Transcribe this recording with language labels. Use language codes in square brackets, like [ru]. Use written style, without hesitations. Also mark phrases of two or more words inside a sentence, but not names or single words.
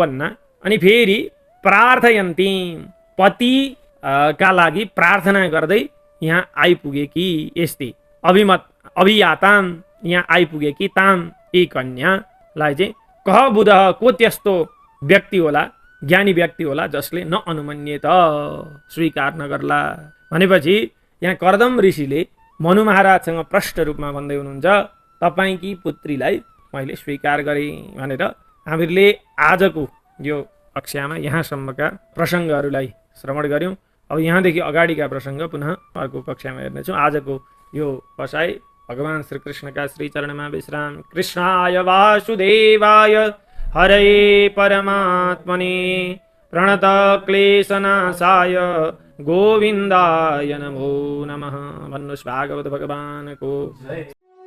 [ne] अनि फेरि प्रार्थयन्ती पति का लागि प्रार्थना गर्दै यहाँ आइपुगेकी यस्तै अभियाताम यहाँ आइपुगेकी ताम यी कन्यालाई चाहिँ [sa] कह बुधः [ne] को त्यस्तो व्यक्ति होला ज्ञानी व्यक्ति होला जसले न अनुमन्येत स्वीकार नगर्ला भनेपछि यहाँ कर्दम ऋषिले मनु महाराजसँग प्रष्ट रूपमा भन्दै हुनुहुन्छ तपाईकी पुत्रीलाई मैले स्वीकार गरेँ भनेर। हामीहरूले आजको यो कक्षामा यहाँसम्मका प्रसङ्गहरूलाई श्रवण गऱ्यौँ। अब यहाँदेखि अगाडिका प्रसङ्ग पुनः अर्को कक्षामा हेर्नेछौँ। आजको यो बसाइ भगवान् श्रीकृष्णका श्रीचरणमा विश्राम। [sa] कृष्णाय वासुदेवाय हरे परमात्मने प्रणतक्लेशनाशाय गोविन्दाय नमो नमः। [ne] भन्नुहोस् भागवत भगवानको